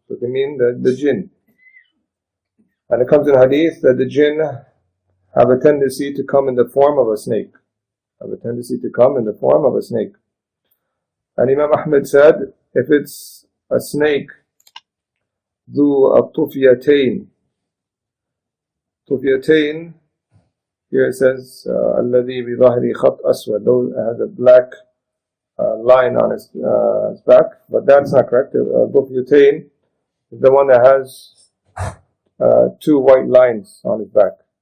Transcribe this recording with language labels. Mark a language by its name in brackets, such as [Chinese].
[English] So they mean the jinn. And it comes in hadith that the jinn have a tendency to come in the form of a snake. Have a tendency to come in the form of a snake. And Imam Ahmed said, if it's a snake, [Arabic] ذو الطفيتين. طفيتين, [English] here it says, [Arabic] الذي بظهره خط أسود. [English] Those has a black line on his back, but that's not correct. طفيتين is the one that has two white lines on his back.